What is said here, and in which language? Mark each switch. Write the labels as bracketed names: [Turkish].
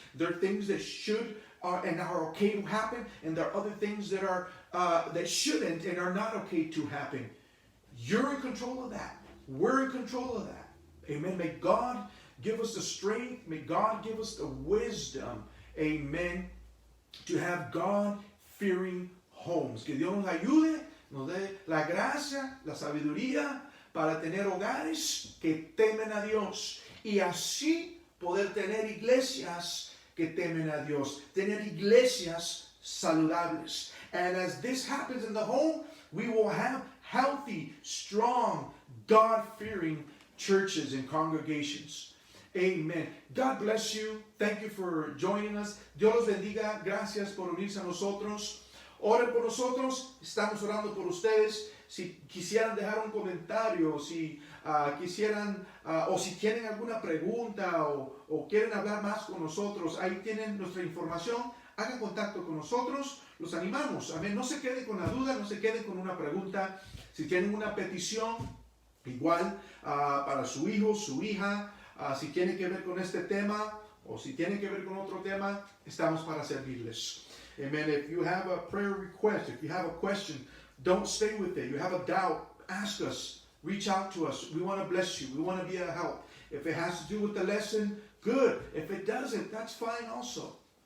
[English] There are things that should and are okay to happen, and there are other things that are that shouldn't and are not okay to happen. You're in control of that. We're in control of that. Amen. May God give us the strength. May God give us the wisdom. Amen. To have God-fearing homes. [Spanish] Que Dios nos ayude, nos dé la gracia, la sabiduría para tener hogares que temen a Dios. Y así poder tener iglesias que temen a Dios. Tener iglesias saludables. [English] And as this happens in the home, we will have healthy, strong, God-fearing churches and congregations. Amen. God bless you. Thank you for joining us. [Spanish] Dios los bendiga. Gracias por unirse a nosotros. Oren por nosotros. Estamos orando por ustedes. Si quisieran dejar un comentario, si quisieran, o si tienen alguna pregunta o quieren hablar más con nosotros, ahí tienen nuestra información. Hagan contacto con nosotros. Los animamos. Amén. No se queden con la duda, no se queden con una pregunta. Si tienen una petición, igual para su hijo, su hija, si tiene que ver con este tema o si tiene que ver con otro tema, estamos para servirles. [English] Amen. If you have a prayer request, if you have a question, don't stay with it. You have a doubt, ask us. Reach out to us. We want to bless you. We want to be a help. If it has to do with the lesson, good. If it doesn't, that's fine also.